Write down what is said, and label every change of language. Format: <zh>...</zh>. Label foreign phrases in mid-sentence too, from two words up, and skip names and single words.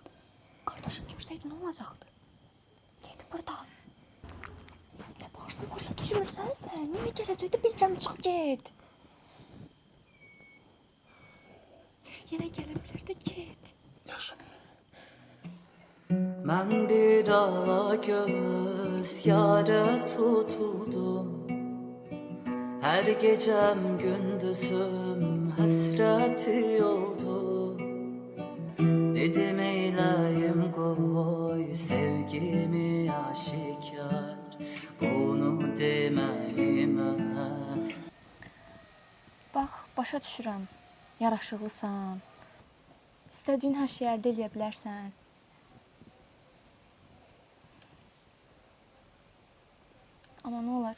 <az>Qardaşım görsəydi nə olacaqdı? Get buradan. Nə bağırsan, başa düşmürsən sən? Yenə gələcəkdə bilirəm, çıx, get. Yenə gələ bilər də, get. Yaxşı.</az> <tr>Ben bir ala göz yâre tutuldum. Her gecem gündüzüm hasreti oldu. Dedim eyleyim koy sevgimi aşikar. Onu demeyime</tr> <az>Başa düşürəm. Yaraşıqlısan. İstədiyin hər şeyi əldə edə bilərsən. Amma nə olar?</az>